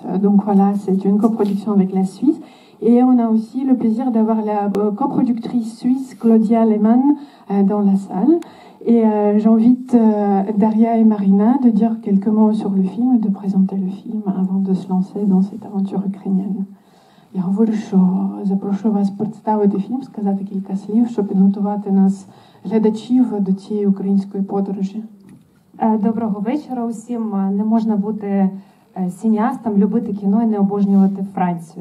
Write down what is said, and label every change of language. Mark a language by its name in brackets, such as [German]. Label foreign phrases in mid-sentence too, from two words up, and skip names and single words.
[French] Donc voilà, c'est une coproduction avec la Suisse. Et on a aussi le plaisir d'avoir la coproductrice suisse Claudia Lehmann dans la salle. Et j'invite Daria et Marina de dire quelques mots sur le film et de présenter le film avant de se lancer dans cette aventure ukrainienne. [Ukrainian] Я говорю, що запрошую вас представити фільм, сказати кілька слів, щоб підготувати нас, глядачів, до цієї української подорожі. Доброго вечора усім. Не можна бути сініастом, любити кіно і не обожнювати Францію.